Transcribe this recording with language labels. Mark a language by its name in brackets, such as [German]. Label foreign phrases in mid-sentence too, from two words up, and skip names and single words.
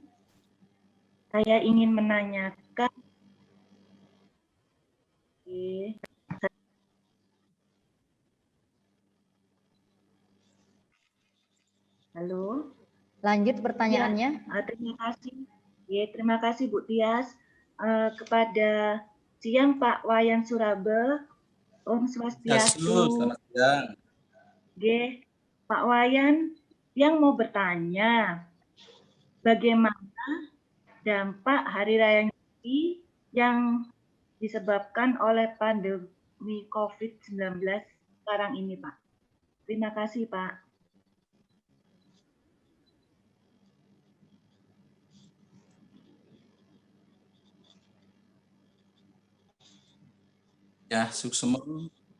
[Indonesian] Saya ingin menanyakan. Halo. Lanjut pertanyaannya. Ya, terima kasih. Ya, terima kasih Bu Tias. Kepada siang Pak Wayan Suraba. [Balinese] Om Swastiastu. [Indonesian] Selamat siang. Pak Wayan yang mau bertanya, bagaimana dampak Hari Raya Nyepi yang disebabkan oleh pandemi COVID-19 sekarang ini, Pak? Terima kasih, Pak. Ya, Suksemo.